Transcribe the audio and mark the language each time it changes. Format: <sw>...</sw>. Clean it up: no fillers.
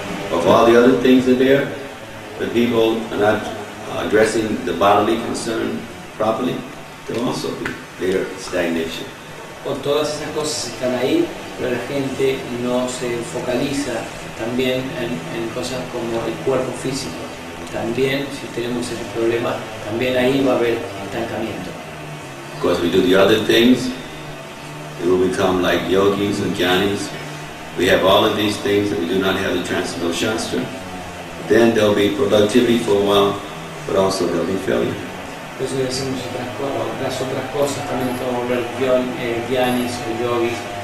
<en>If all the other things are there, but people are not addressing the bodily concern properly, there will also be later stagnation.</en> <es>O todas esas cosas están ahí, pero la gente no se focaliza también en cosas como el cuerpo físico. También, si tenemos ese problema, también ahí va a haber estancamiento.</es> <en>Of course, we do the other things, we will become like yogis and jnanis. We have all of these things and we do not have the Transcendental Shastra. Then there'll be productivity for a while, but also there'll be failure.</en> <es>Entonces decimos las otras cosas, también podemos volver jnanis o yogis.</es>